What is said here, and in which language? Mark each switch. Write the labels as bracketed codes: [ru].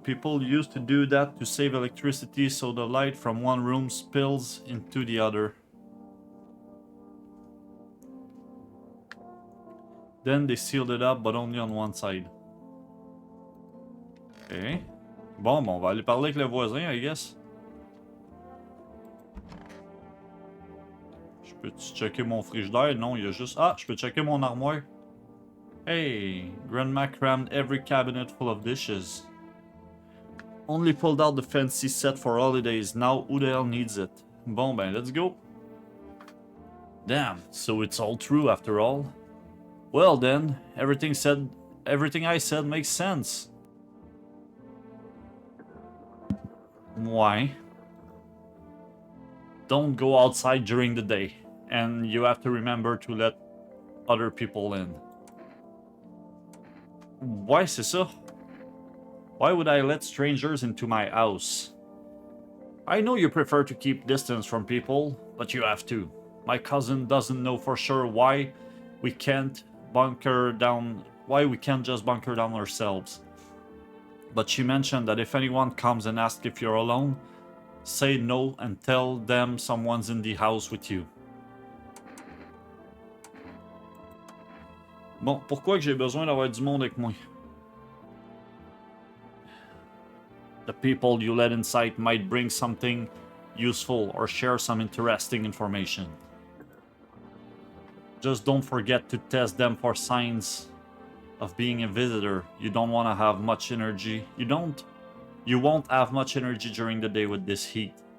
[en] People used to do that to save electricity so the light from one room spills into the other. Then they sealed it up, but only on one side. Ok. [fr] Bon, on va aller parler avec le voisin, [en] I guess. [fr] Je peux-tu checker mon frigidaire? Non, il y a juste... Ah, je peux checker mon armoire. [en] Hey, Grandma crammed every cabinet full of dishes. Only pulled out the fancy set for holidays. Now who the hell needs it? [fr] Bon ben, [en] let's go. Damn, so it's all true after all. Well then, everything I said makes sense. Why? Don't go outside during the day, and you have to remember to let other people in. Why, [fr] c'est ça? [en] Why would I let strangers into my house? I know you prefer to keep distance from people, but you have to. My cousin doesn't know for sure why we can't just bunker down ourselves. But she mentioned that if anyone comes and asks if you're alone, say no and tell them someone's in the house with you. [fr] Bon, pourquoi que j'ai besoin d'avoir du monde avec moi? [en] The people you let inside might bring something useful or share some interesting information. Just don't forget to test them for signs of being a visitor. You don't want to have much energy. You won't have much energy during the day with this heat.